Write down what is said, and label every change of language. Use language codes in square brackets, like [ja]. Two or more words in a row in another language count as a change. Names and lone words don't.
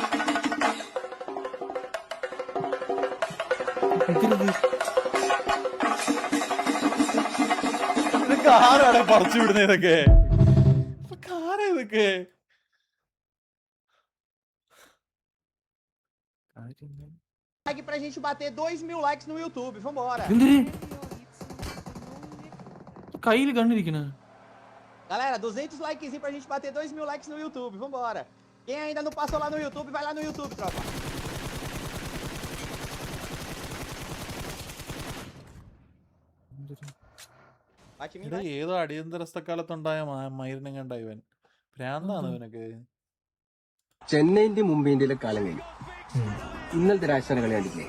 [ml] ആരാണ് പറിച്ചു വിടുന്നത് ഇതൊക്കെ? ആരാ ഇതൊക്കെ? [pt] Like pra gente bater 2.000 likes no YouTube, vambora. [ml] കയ്യിൽ കണ്ടിരിക്കണ. [pt] Galera, 200 likes pra gente bater 2.000 likes no YouTube, vambora. Quem ainda não passou lá no YouTube, vai lá no YouTube, tropa. [ml] ഏതോ അടിയന്തരസ്ഥക്കാലത്തുണ്ടായ മൈരനും കണ്ട ഇവൻ ഭ്രാന്താണ് ഇവനൊക്കെ. ചെന്നൈന്റെ മുംബൈന്റെ കാലം കഴിഞ്ഞു. ഇന്നലത്തെ രാജസ്ഥാന കളി കണ്ടില്ലേ?